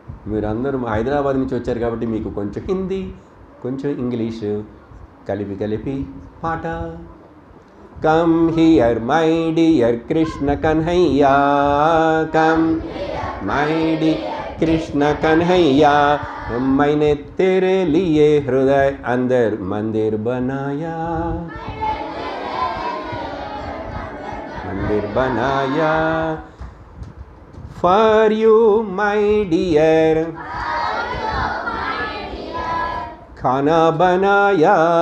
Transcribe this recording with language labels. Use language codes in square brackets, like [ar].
[te] మీరందరూ హైదరాబాద్ నుంచి వచ్చారు కాబట్టి మీకు కొంచెం హిందీ, కొంచెం ఇంగ్లీషు కలిపి పాట. [en] come here my dear [hi] Krishna Kanhaiya, come my dear Krishna Kanhaiya, मैंने तेरे लिए हृदय अंदर मंदिर बनाया, मंदिर बनाया. [en] For you my dear, [hi] खाना बनाया.